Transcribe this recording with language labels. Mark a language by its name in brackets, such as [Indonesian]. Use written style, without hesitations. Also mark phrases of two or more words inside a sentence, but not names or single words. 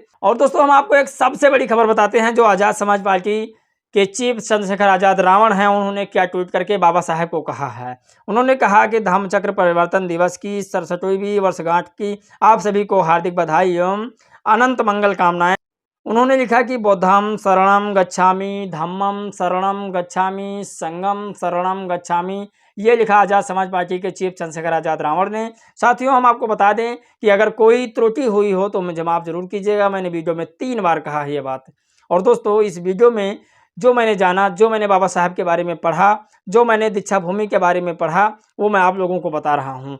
[Hindi] और दोस्तों हम आपको एक सबसे बड़ी खबर बताते हैं, जो आज़ाद समाज पार्टी के चीफ चंद्रशेखर आज़ाद रावण हैं, उन्होंने क्या ट्वीट करके बाबा साहब को कहा है। उन्होंने कहा कि धम्मचक्र परिवर्तन दिवस की 67वीं वर्षगांठ की आप सभी को हार्दिक बधाई एवं अनंत मंगल कामनाएं। उन्होंने लिखा कि [Pali] बुद्धं शरणं गच्छामि, धम्मं शरणं गच्छामि, संघं शरणं गच्छामि। [Hindi] ये लिखा आज़ाद समाज पार्टी के चीफ चंद्रशेखर आज़ाद रावण ने। साथियों हम आपको बता दें कि अगर कोई त्रुटि हुई हो तो मुझे माफ़ जरूर कीजिएगा, मैंने वीडियो में 3 बार कहा है ये बात। और दोस्तों इस वीडियो में जो मैंने जाना, जो मैंने बाबा साहब के बारे में पढ़ा, जो मैंने दीक्षा भूमि के बारे में पढ़ा, वो मैं आप लोगों को बता रहा हूँ।